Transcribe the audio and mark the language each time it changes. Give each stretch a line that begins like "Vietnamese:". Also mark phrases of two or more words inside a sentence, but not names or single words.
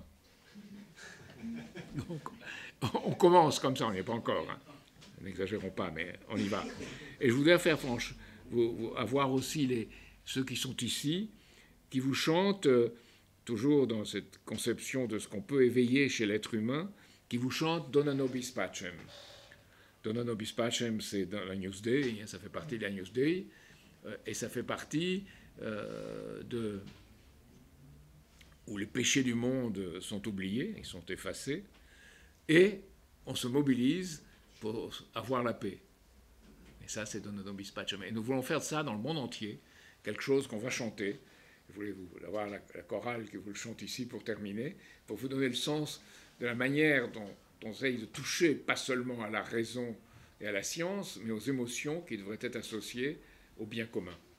French: Donc, on commence comme ça, on n'y est pas encore. Hein. N'exagérons pas, mais on y va. Et je voudrais faire avoir aussi ceux qui sont ici, qui vous chantent, toujours dans cette conception de ce qu'on peut éveiller chez l'être humain, qui vous chantent Dona nobis pacem. Dona nobis pacem, c'est dans la Newsday, ça fait partie de la Newsday, et ça fait partie où les péchés du monde sont oubliés, ils sont effacés, et on se mobilise pour avoir la paix. Et ça, c'est Dona nobis pacem. Et nous voulons faire ça dans le monde entier, quelque chose qu'on va chanter. Voulez-vous avoir la chorale qui vous le chante ici pour terminer, pour vous donner le sens de la manière dont on essaye de toucher, pas seulement à la raison et à la science, mais aux émotions qui devraient être associées au bien commun.